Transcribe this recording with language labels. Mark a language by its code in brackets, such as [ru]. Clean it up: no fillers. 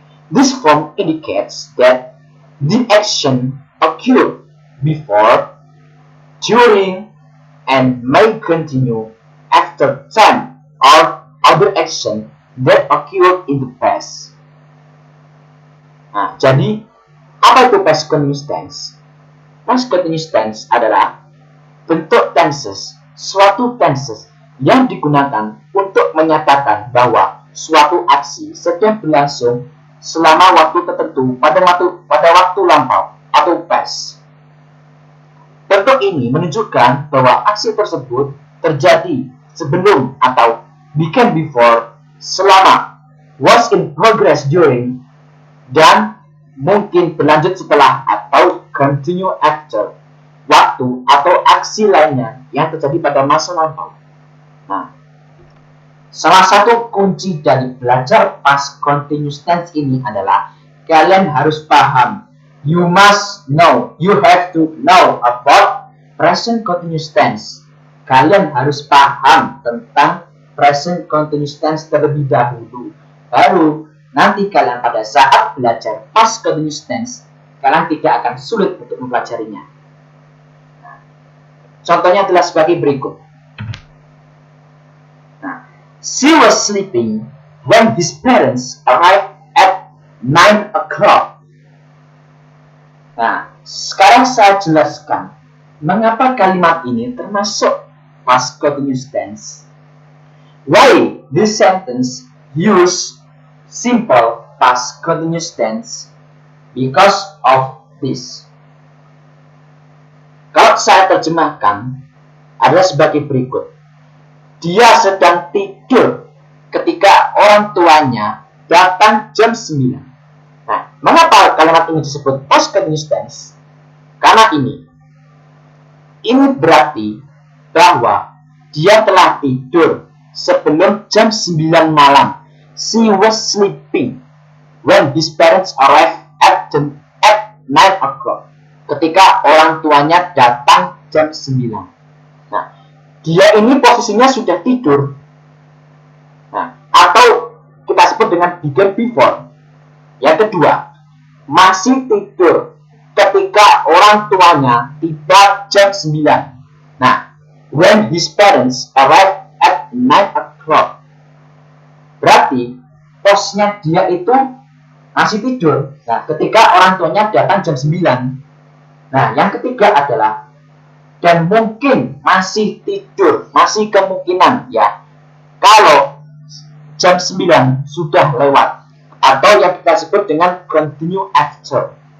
[en] This form indicates that the action occurred before, during, and may continue after time or other action that occurred in the past. [id] Nah, jadi apa itu past continuous tense? Past continuous tense adalah bentuk tenses, suatu tenses yang digunakan untuk menyatakan bahwa suatu aksi sedang berlangsung selama waktu tertentu pada waktu lampau atau past. Bentuk ini menunjukkan bahwa aksi tersebut terjadi sebelum atau [en] began before, [id] selama, [en] was in progress during, [id] dan mungkin berlanjut setelah atau [en] continue after, [id] waktu atau aksi lainnya yang terjadi pada masa lampau. Nah, salah satu kunci dari belajar past continuous tense ini adalah kalian harus paham. [en] You must know, you have to know about present continuous tense. [id] Kalian harus paham tentang present continuous tense terlebih dahulu. Baru nanti kalian pada saat belajar past continuous tense, kalian tidak akan sulit untuk mempelajarinya. Nah, contohnya adalah sebagai berikut. [en] Nah, she was sleeping when his parents arrived at 9 o'clock. [id] Nah, sekarang saya jelaskan mengapa kalimat ini termasuk past continuous tense. [en] Why this sentence use simple past continuous tense? Because of this. [id] Kalau saya terjemahkan adalah sebagai berikut. Dia sedang tidur ketika orang tuanya datang jam 9. Nah, mengapa kalimat ini disebut past continuous tense? Karena ini berarti bahwa dia telah tidur sebelum jam 9 malam. [en] She was sleeping when his parents arrived at 9 o'clock. [id] Ketika orang tuanya datang jam 9. Nah, dia ini posisinya sudah tidur. Nah, atau kita sebut dengan [en] began before. [id] Yang kedua, masih tidur ketika orang tuanya tiba jam 9. [en] Nah, when his parents arrived at 9 o'clock. [id] Berarti posnya dia itu masih tidur. Nah, ketika orang tuanya datang jam 9. Nah, yang ketiga adalah dan mungkin masih tidur, masih kemungkinan ya. Kalau jam 9 sudah lewat atau yang kita sebut dengan [en] continue after.